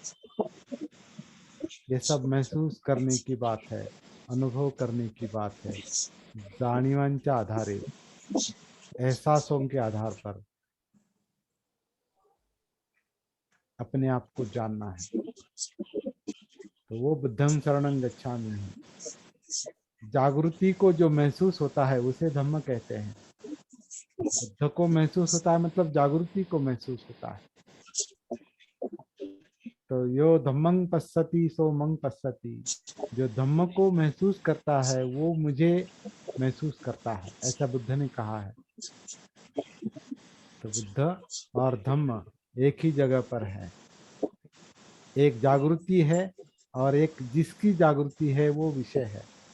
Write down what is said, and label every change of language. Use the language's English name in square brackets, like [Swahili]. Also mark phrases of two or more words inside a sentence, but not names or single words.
[Hindi] ये सब महसूस करने की बात है, अनुभव करने की बात है। [Marathi] जाणीवांच्या आधारे, [Hindi] एहसासों के आधार पर अपने आप को जानना है। तो वो [Pali] बुद्धं शरणं गच्छामि [Hindi] है। जागृति को जो महसूस होता है उसे धम्म कहते हैं। बुद्ध को महसूस होता है मतलब जागृति को महसूस होता है। [Pali] तो यो धम्मं पश्यति सो मं पश्यति, [Hindi] जो धम्म को महसूस करता है वो मुझे महसूस करता है, ऐसा बुद्ध ने कहा है। तो बुद्ध और धम्म एक ही जगह पर है। एक जागृति है और एक जिसकी जागृति है वो विषय है।